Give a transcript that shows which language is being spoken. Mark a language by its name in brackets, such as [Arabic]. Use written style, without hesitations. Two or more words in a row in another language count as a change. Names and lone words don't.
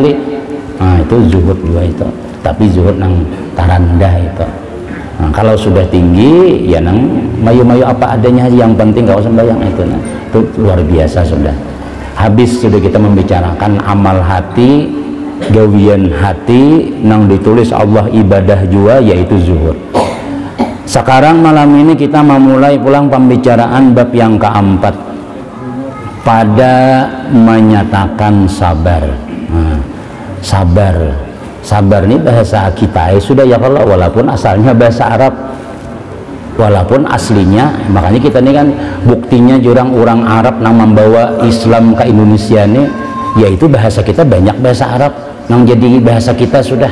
[Indonesian] Nah itu zuhud juga itu, tapi zuhud yang tarandah itu. [Banjar] Nah, kalau sudah tinggi ya nang mayu-mayu apa adanya aja, yang penting gak usah sembahyang itu. [Indonesian] Nah, itu luar biasa sudah. Habis sudah kita membicarakan amal hati, [Banjar] gawian hati nang [Indonesian] ditulis Allah ibadah juga, yaitu zuhud. Sekarang malam ini kita memulai pulang pembicaraan bab yang keempat, pada menyatakan sabar. Nah, sabar ini bahasa kita sudah ya kalau walaupun asalnya bahasa Arab, walaupun aslinya, makanya kita ini kan buktinya jurang orang Arab yang membawa Islam ke Indonesia ini, yaitu bahasa kita banyak bahasa Arab yang jadi bahasa kita sudah.